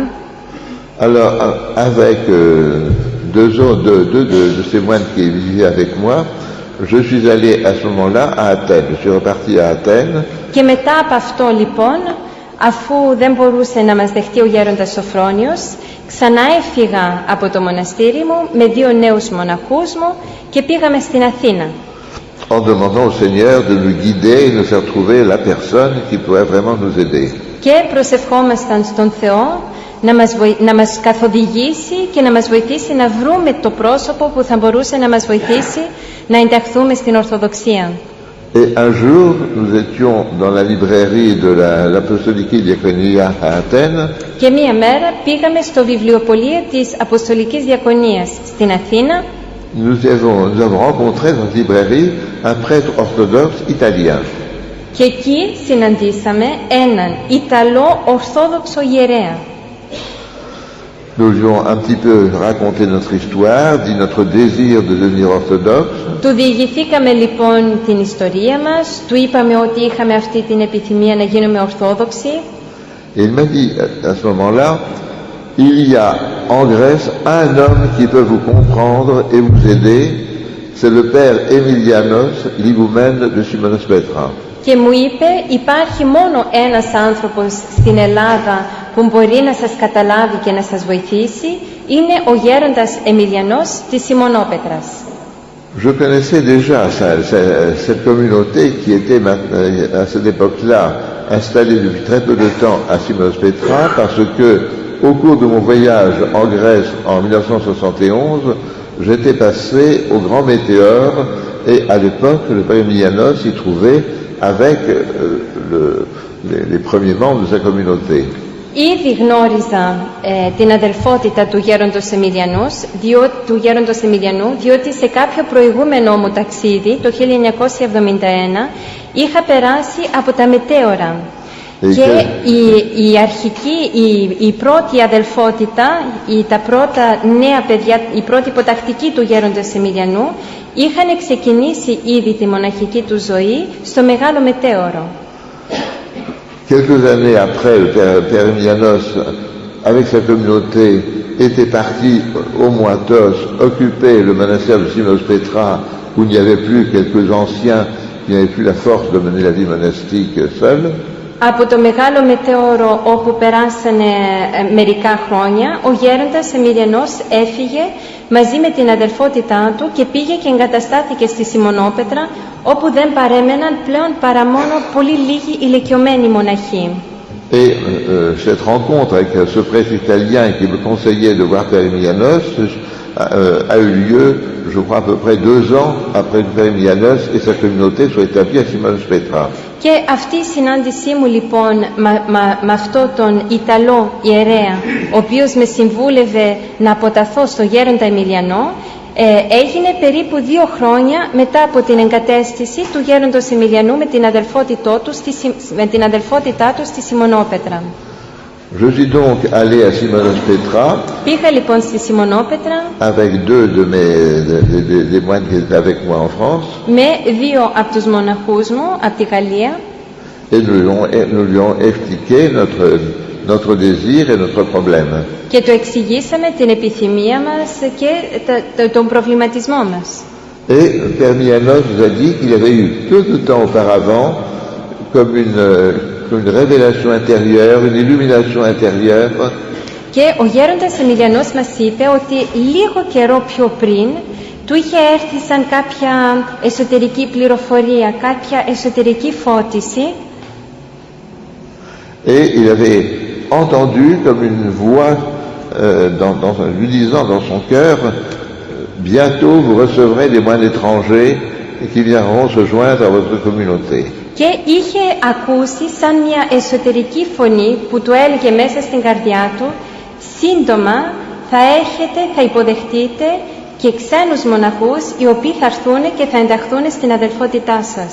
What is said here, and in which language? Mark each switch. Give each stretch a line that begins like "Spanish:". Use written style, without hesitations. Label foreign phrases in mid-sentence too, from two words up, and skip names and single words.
French: Alors, avec deux de ces moines qui vivaient avec moi, je suis allé à ce moment-là à Athènes. Je suis reparti à Athènes.
Greek: Και μετά από αυτό λοιπόν, αφού δεν μπορούσε να μας δεχτεί ο γέροντας Σοφρόνιος, ξανά έφυγα από το μοναστήρι μου με 2 νέους μοναχούς μου και πήγαμε στην Αθήνα.
French: En demandant au Seigneur de nous guider et de nous faire trouver la personne qui pourrait vraiment nous aider.
Greek: Και προσευχόμασταν στον Θεό να μας καθοδηγήσει και να μας βοηθήσει να βρούμε το πρόσωπο που θα μπορούσε να μας βοηθήσει να ενταχθούμε στην Ορθοδοξία.
French: Et un jour, nous étions dans la librairie de l'Apostolique Diaconia à Athènes.
Greek: Και μία μέρα πήγαμε στο βιβλιοπωλείο της Αποστολικής Διακονίας στην Αθήνα.
French: Nous avons rencontré dans cette librairie un prêtre orthodoxe italien.
Greek: Και εκεί συναντήσαμε έναν Ιταλό Ορθόδοξο ιερέα.
French: Nous lui avons un petit peu raconté notre histoire, dit notre désir de devenir orthodoxe.
Greek: Του διηγηθήκαμε λοιπόν την ιστορία μας, του είπαμε ότι είχαμε αυτή την επιθυμία να γίνουμε ορθόδοξοι.
French: Et il m'a dit à ce moment-là, il y a en Grèce un homme qui peut vous comprendre et vous aider, c'est le père Emilianos, l'higoumène de Simonos Petra.
Greek: Και μου είπε, υπάρχει μόνο ένας άνθρωπος στην Ελλάδα που μπορεί να σας καταλάβει και να σας βοηθήσει, είναι ο γέροντας Εμιλιανός της Σιμονόπετρας.
French: Je connaissais déjà cette communauté qui était à cette époque-là installée depuis très peu de temps à Simonos Petra, parce que au cours de mon voyage en Grèce en 1971, j'étais passé au Grand Météore et à l'époque le père Emilianos s'y trouvait avec les premiers membres de sa communauté.
Greek: Ήδη γνώριζα την αδελφότητα του γέροντος Εμιλιανού, διότι σε κάποιο προηγούμενο μου ταξίδι, το 1971, είχα περάσει από τα μετέωρα. Και η πρώτη αδελφότητα, τα πρώτα νέα παιδιά, η πρώτη υποτακτική του γέροντος Εμιλιανού, είχαν ξεκινήσει ήδη τη μοναχική του ζωή στο Μεγάλο Μετέωρο.
French: Quelques années après, le père Emilianos, avec sa communauté, était parti au Moatos, occuper le monastère de Simonos Petra, où il n'y avait plus quelques anciens qui n'avaient plus la force de mener la vie monastique seuls.
Greek: Από το Μεγάλο Μετέωρο, όπου περάσανε μερικά χρόνια, ο γέροντας Εμιλιανός έφυγε μαζί με την αδελφότητά του και πήγε και εγκαταστάθηκε στη Σιμονόπετρα, όπου δεν παρέμεναν πλέον παρά μόνο πολύ λίγοι ηλικιωμένοι μοναχοί.
French: Et cette rencontre avec ce prêtre italien qui me conseillait de voir Père Emilianos a eu lieu, je crois, à peu près 2 ans après que Père Emilianos et sa communauté soient établis à Simonos Petra.
Greek: Και αυτή η συνάντησή μου λοιπόν με αυτό τον Ιταλό ιερέα, ο οποίος με συμβούλευε να αποταθώ στο γέροντα Εμιλιανό, έγινε περίπου 2 χρόνια μετά από την εγκατέστηση του γέροντος Εμιλιανού με την αδελφότητά του στη Σιμονόπετρα.
French: Je suis donc allé à Simonos Petra.
Greek: Πήγα λοιπόν στη Σιμονόπετρα
French: avec 2 des moines qui étaient avec moi en France.
Greek: Με 2 από τους μοναχούς μου από τη Γαλλία.
French: Et nous lui ont expliqué notre désir et notre problème.
Greek: Και το εξηγήσαμε την επιθυμία μας και τον προβληματισμό μας.
French: Et Père Emilianos nous a dit qu'il avait eu peu de temps auparavant comme une révélation intérieure, une illumination intérieure.
Greek: Και ο γέροντας Εμιλιανός μας είπε ότι λίγο καιρό πιο πριν του είχε έρθει σαν κάποια εσωτερική πληροφορία, κάποια εσωτερική φώτιση.
French: Et il avait entendu comme une voix lui disant dans son cœur, bientôt vous recevrez des moines étrangers qui viendront se joindre à votre communauté.
Greek: Και είχε ακούσει σαν μια εσωτερική φωνή που του έλεγε μέσα στην καρδιά του, σύντομα θα υποδεχτείτε και ξένους μοναχούς οι οποίοι θα έρθουν και θα ενταχθούν στην αδελφότητά σας.